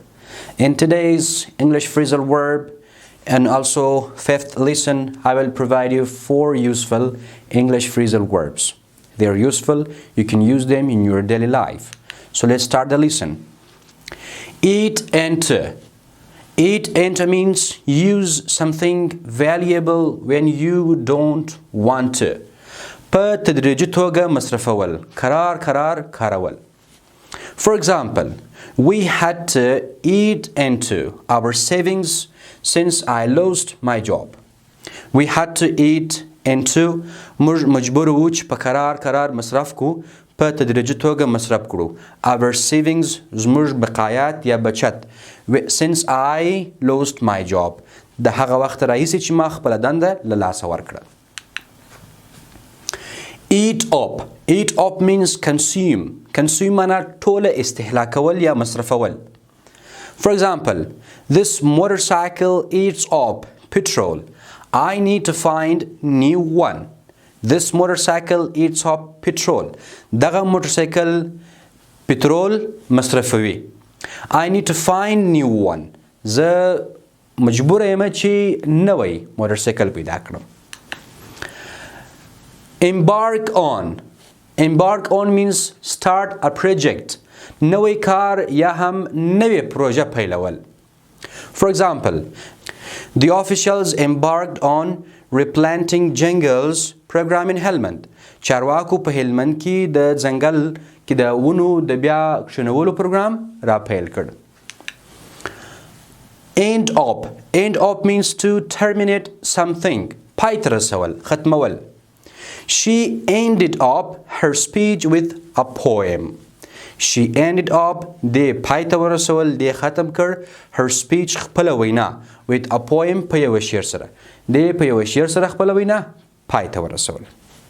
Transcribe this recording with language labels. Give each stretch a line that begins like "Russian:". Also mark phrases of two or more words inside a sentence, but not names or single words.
English: In today's English phrasal verb and also fifth lesson, I will provide you 4 useful English phrasal verbs. They are useful, you can use them in your daily life. So let's start the lesson. Eat and to. Eat and to means use something valuable when you don't want to.
Pashto: په تدریجي توګه مصرفول قرار کارول.
English: For example, we had to eat into our savings since I lost my job. We had to eat into
Pashto: موږ مجبور وو چې په قرار مصرف کو په تدریجي توګه مصرف کړو.
English: Our savings
Pashto: زموږ بقایات یا بچت
English: since I lost my job
Pashto: د هغه وخت راهیسې چې ما خپله دنده له لاسه ورکړه.
English: Eat up. Eat up means consume.
Pashto: Consume معنا ټوله استهلاکول یا مصرفول.
English: For example, this motorcycle eats up petrol. I need to find new one. This motorcycle eats up petrol.
Pashto: دغه موټرسایکل پټرول مصرفوي.
English: I need to find new one.
Pashto: زه مجبور یم چې نوی موټرسایکل پیدا کړم.
English: Embark on. Embark on means start a project.
Pashto: نوی کار یا هم نوی پروژه پیلول.
English: For example, the officials embarked on replanting jungles program in Helmand.
Pashto: چارواکو په هلمند کې د ځنګل کې د ونو د بیا کښېنولو پروګرام را پیل کړ.
English: End up. End up means to terminate something.
Pashto: پای ته رسول، ختمول.
English: She ended up her speech with a poem. She ended up
Pashto: د پای ته ورسول د ختم کړ
English: her speech
Pashto: خپله وینا
English: with a poem
Pashto: په یوه شعر سره د په یوه شعر سره خپله وینا پای ته ورسول.